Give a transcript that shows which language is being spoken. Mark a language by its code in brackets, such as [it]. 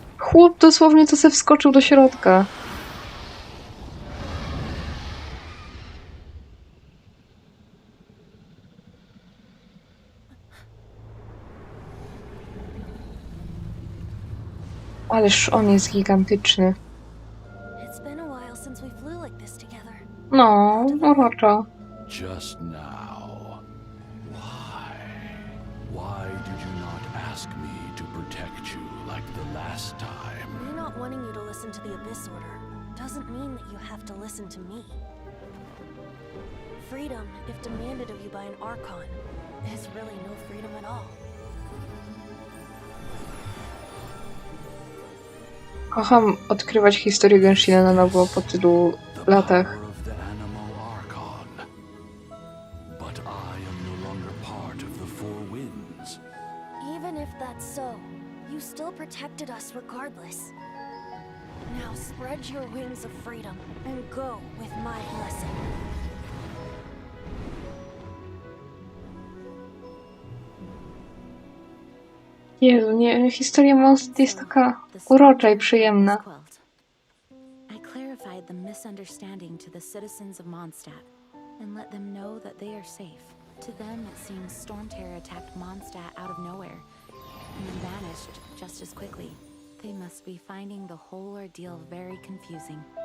[pl] Chłop dosłownie to se wskoczył do środka. Ależ on jest gigantyczny. [en] It's been a while since we flew like this together. [pl] No, uroczo. [en] Just now. Why? Why did you not ask me to protect you like the last time? Me not wanting you to listen to the Abyss Order doesn't mean that you have to listen to me. Freedom, if demanded of you by an Archon, is really no freedom at all. [pl] Kocham odkrywać historię Genshina na nowo po tylu [en] The [pl] latach. [en] power of the animal Archon. But I am no longer part of the Four Winds. Even if that's so, you still protected us regardless. Now spread your wings of freedom and go with my blessing. [pl] Jezu, nie, historia Mondstadt jest taka urocza i przyjemna. [en] I clarified the misunderstanding to the citizens of Mondstadt and let them know that they are safe. To them, it seems Storm Terror attacked Mondstadt out of nowhere and then vanished just as quickly. They must be finding the whole ordeal very confusing.